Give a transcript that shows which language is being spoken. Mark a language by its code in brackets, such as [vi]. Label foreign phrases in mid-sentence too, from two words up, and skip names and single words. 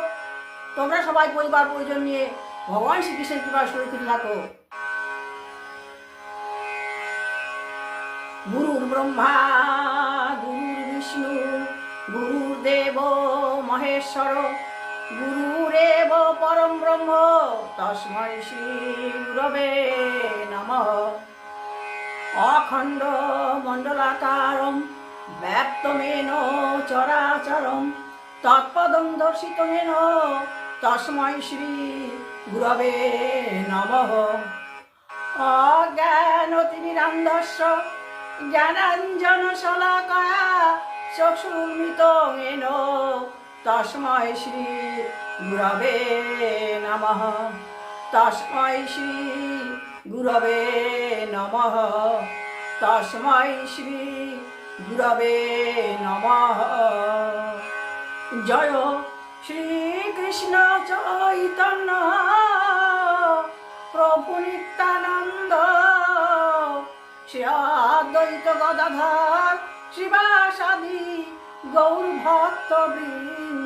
[bn] তোমরা সবাই পরিবার পরিজন নিয়ে ভগবান শ্রীকৃষ্ণের কৃপায় সুরক্ষিত থাকো। [sa] গুরুর ব্রহ্মা গুরুর বিষ্ণু গুরুদেব মহেশ্বর গুরুরেব পরম ব্রহ্ম তস্मै শ্রী গুরবে নমঃ। অখণ্ড মণ্ডলাকারম ব্যাপ্তমেন চরাচরম তৎপদং দর্শিতমেন তস্मै শ্রী গুরবে নমঃ। অজ্ঞানতিমিরান্ধস্য জ্ঞানাঞ্জনশলাকয়া চক্ষুর্মিলিতেন তস্मै শ্রী গুরবে নমঃ। তস্मै শ্রী গুরবে নমঃ। তস্मै শ্রী গুরবে নমঃ। [bn] জয় শ্রীকৃষ্ণ চৈতন্য প্রভু নিত্যানন্দ শ্রী অদ্বৈত গদাধর শিবাসাদি গৌর ভক্তবৃন্দ।